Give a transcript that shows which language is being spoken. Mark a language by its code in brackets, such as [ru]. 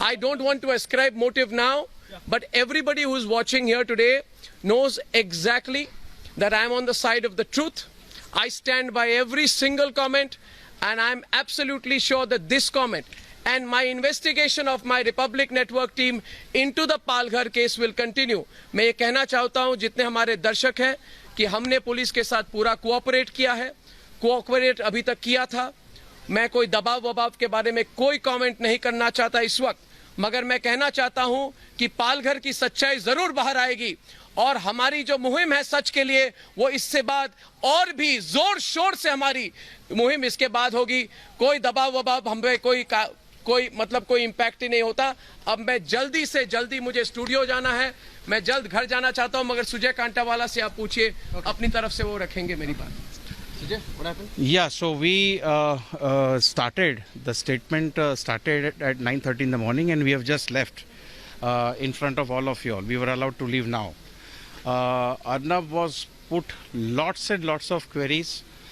[en] I don't want to ascribe motive now, but everybody who's watching here today knows exactly that I'm on the side of the truth. I stand by every single comment, and I'm absolutely sure that this comment and my investigation of my Republic Network team into the Palghar case will continue. [hi] मैं ये कहना चाहता हूँ जितने हमारे दर्शक हैं कि हमने पुलिस के साथ पूरा कोऑपरेट किया है, कोऑपरेट अभी तक किया था. मैं कोई दबाव के बारे में कोई कमेंट नहीं करना चाहता इस वक्त, मगर मैं कहना चाहता हूं कि पालघर की सच्चाई जरूर बाहर आएगी, और हमारी जो मुहिम है सच के लिए, वो इससे बाद और भी जोर शोर से हमारी मुहिम इसके बाद होगी. कोई दबाव हमें कोई इम्पैक्ट ही नहीं होता. अब मैं जल्दी से जल्दी, मुझे स्टूडियो जाना है, मैं जल्द घर जाना चाहता हूं, मगर सुजय कांटावाला से आप पूछिए, अपनी तरफ से वो रखेंगे मेरी बात. [en] What happened? Yeah, so we started, the statement started at 9:30 in the morning, and we have just left in front of all of you all. We were allowed to leave now. Arnab was put lots and lots of queries.